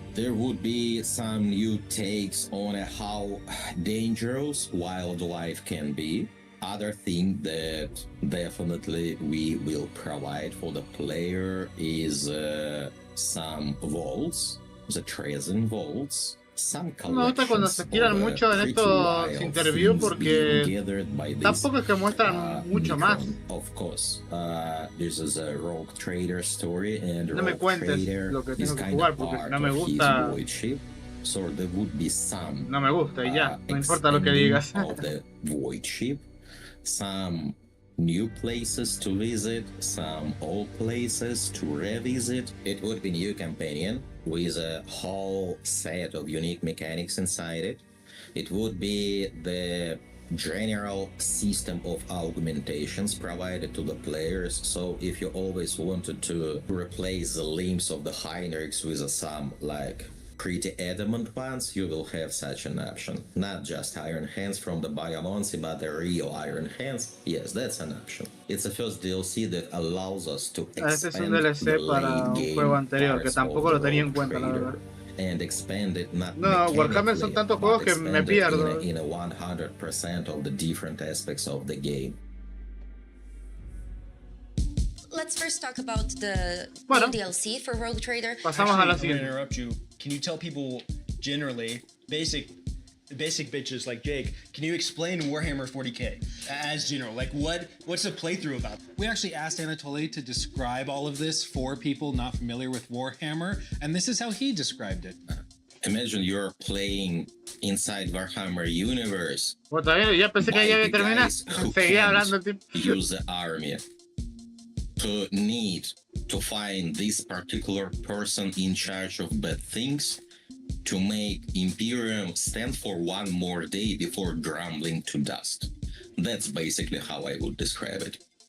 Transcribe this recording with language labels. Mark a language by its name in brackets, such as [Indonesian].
[English] There would be some new takes on how dangerous wildlife can be. Other thing that definitely we will provide for the player is some vaults, the Treason vaults. [Spanish] Me gusta cuando se tiran mucho en estos interviews porque tampoco es que muestran mucho más. [English] Of course, this is a rogue trader story, and [Spanish] no me cuentes lo que tengo que jugar porque si no me gusta. [English] So there would be some. [Spanish] No me gusta y ya, no importa lo que digas. [English] Of the void ship, some new places to visit, some old places to revisit. It would be new companion with a whole set of unique mechanics inside it. It would be the general system of augmentations provided to the players. So if you always wanted to replace the limbs of the Heinrichs with some like pretty adamant ones, you will have such an option. Not just Iron Hands from the Biomancy, but the real Iron Hands. Yes, that's an option. It's the first DLC that allows us to expand [Spanish] es un DLC para un juego anterior que tampoco lo tenía en cuenta, la verdad. [English] And expand it not [Spanish] no, Warhammer son tantos juegos que me pierdo. [English] In a 100% of the different aspects of the game. Let's first talk about the DLC for Rogue Trader. [Spanish] Pasamos a la siguiente. [English] To interrupt you. Can you tell people generally, basic bitches like Jake, can you explain Warhammer 40k as general? Like what's the playthrough about? We actually asked Anatoly to describe all of this for people not familiar with Warhammer, and this is how he described it. Imagine you're playing inside Warhammer universe. [Spanish] Ya pensé que ya había terminado. Seguía hablando, tipo. [English] Use the army to need to find this particular person in charge of bad things to make Imperium stand for one more day before grumbling to dust. That's basically how I would describe it.